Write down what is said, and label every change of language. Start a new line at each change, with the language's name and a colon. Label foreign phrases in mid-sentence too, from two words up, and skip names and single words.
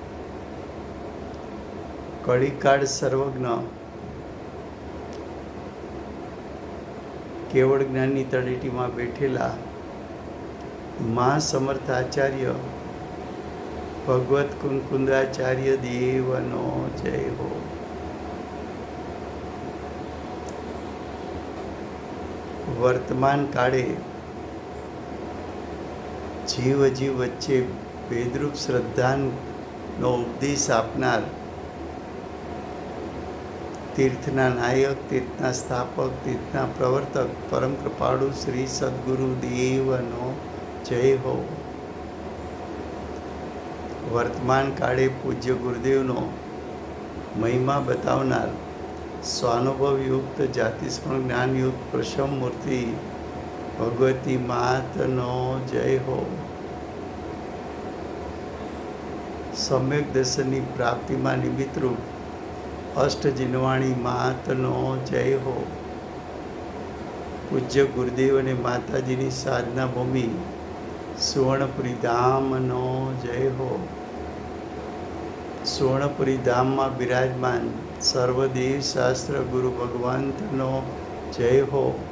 Gujarati: કળીકાળ સર્વજ્ઞ કેવળ જ્ઞાનની તળેટીમાં બેઠેલા મહાસમર્થ આચાર્ય ભગવત કુંકુંદાચાર્ય દેવનો જય હો। વર્તમાન કાળે જીવ અજીવ વચ્ચે ભેદરૂપ શ્રદ્ધાનો ઉપદેશ આપનાર તીર્થના નાયક, તીર્થના સ્થાપક, તીર્થના પ્રવર્તક પરમ કૃપાળુ શ્રી સદ્ગુરુ દેવનો જય હો। વર્તમાન કાળે પૂજ્ય ગુરુદેવનો મહિમા બતાવનાર સ્વાનુભવ યુક્ત જાતિસ્મરણ જ્ઞાન યુક્ત પ્રશમ મૂર્તિ ભગવતી માતનો જય હો। સમ્યક દર્શનની પ્રાપ્તિમાં નિમિત્ત રૂપ અષ્ટજિનવાણી માતનો જય હો। પૂજ્ય ગુરુદેવ ને માતાજીની સાધના ભૂમિ સુવર્ણપુરી ધામનો જય હો। સુવર્ણપુરી ધામ મેં વિરાજમાન સર્વદેવ શાસ્ત્ર ગુરુ ભગવંતનો જય હો।